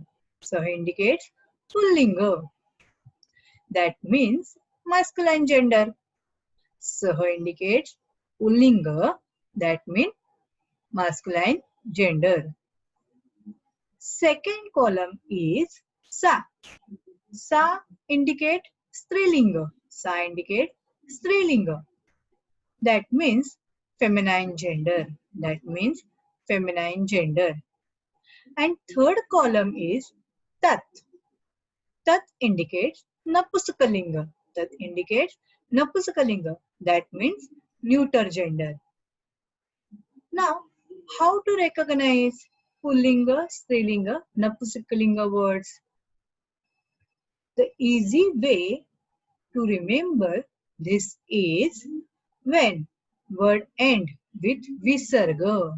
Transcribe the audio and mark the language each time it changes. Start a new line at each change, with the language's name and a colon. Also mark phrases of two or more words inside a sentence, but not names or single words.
English: Sah indicates Pullinga. That means masculine gender. Sah indicates Pullinga. That means masculine gender. Second column is Sa. Sa indicate Strilinga. Sa indicate Strilinga. That means feminine gender. That means feminine gender. And third column is Tat. Tat indicates Napusakalinga. Tat indicates Napusakalinga. That means neuter gender. Now, how to recognize Pullinga, Strilinga, Napusakalinga words? The easy way to remember this is when word end with visarga.